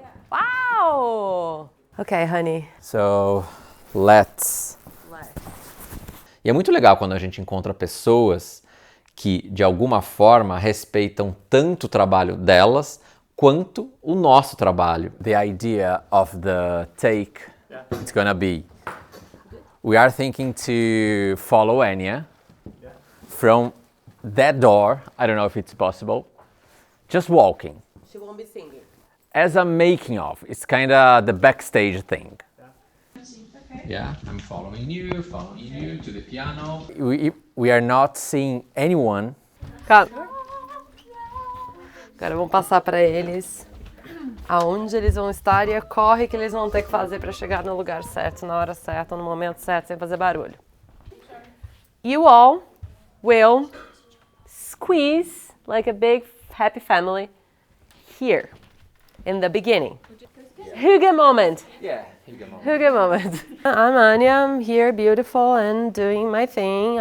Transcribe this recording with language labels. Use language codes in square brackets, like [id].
[en] Wow! Okay, honey. So, let's. [pt] E é muito legal quando a gente encontra pessoas que, de alguma forma, respeitam tanto o trabalho delas quanto o nosso trabalho. [en] The idea of the take, it's gonna be, we are thinking to follow Anya from that door, I don't know if it's possible, just walking. She won't be singing. As a making of, it's kind of the backstage thing. Yeah, I'm following you to the piano. We are not seeing anyone. [pt] Calma. Agora vamos passar para eles aonde eles vão estar e a corre que eles vão ter que fazer para chegar no lugar certo, na hora certa, no momento certo, sem fazer barulho. [en] You all will squeeze like a big happy family here in the beginning. Hygge moment. Yeah, Hygge moment. Hygge moment. I'm Anya, I'm here beautiful and doing my thing.